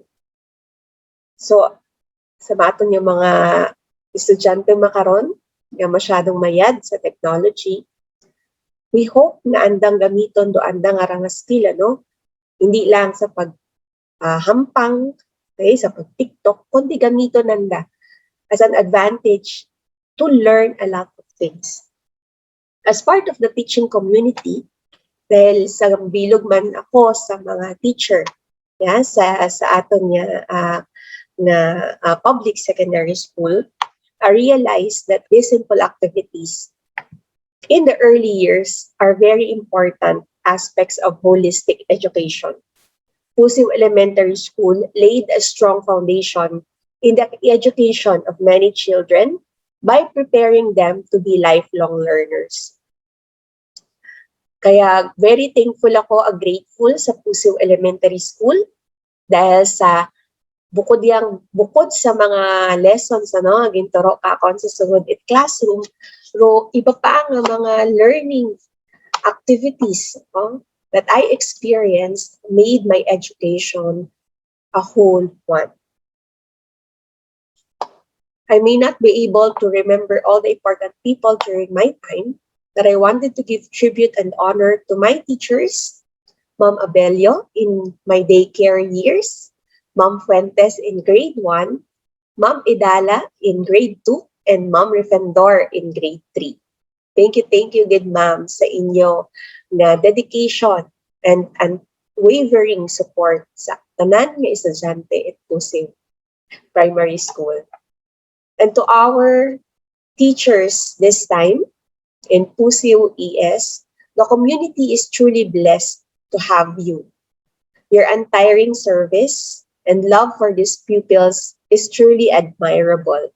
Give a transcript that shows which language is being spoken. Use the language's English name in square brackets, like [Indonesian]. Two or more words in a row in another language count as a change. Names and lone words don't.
[Aklanon] So, sa maton yung mga estudyante makaron nga masyadong mayad sa technology, [English] we hope [Aklanon] na andang gamiton do andang nga skill, ano? Hindi lang sa hampang, okay, sa pag-TikTok, kundi gamiton nanda [English] as an advantage to learn a lot of things. As part of the teaching community, [Aklanon] dahil sa bilog man ako sa mga teacher, yeah, sa aton nga [English] public secondary school, I realized that these simple activities in the early years are very important aspects of holistic education. PUSIW Elementary School laid a strong foundation in the education of many children by preparing them to be lifelong learners. [Aklanon] Kaya [English] very thankful [Aklanon] ako, grateful sa PUSIW Elementary School dahil sa bukod sa mga lessons ginturo ka kon sa sugod it classroom, ro iba pa nga mga [English] learning activities that I experienced made my education a whole one. I may not be able to remember all the important people during my time, but I wanted to give tribute and honor to my teachers, Ma'am Abelio in my daycare years, Ma'am Fuentes in grade 1, Ma'am Idala in grade 2, and Ma'am Refendor in grade 3. Thank you, good ma'am, [Aklanon] sa inyo na [English] dedication and unwavering support [Aklanon] sa tanan nga estudyante [English] at PUSIW Primary School. And to our teachers this time in PUSIW ES, the community is truly blessed to have you. Your untiring service and love for these pupils is truly admirable.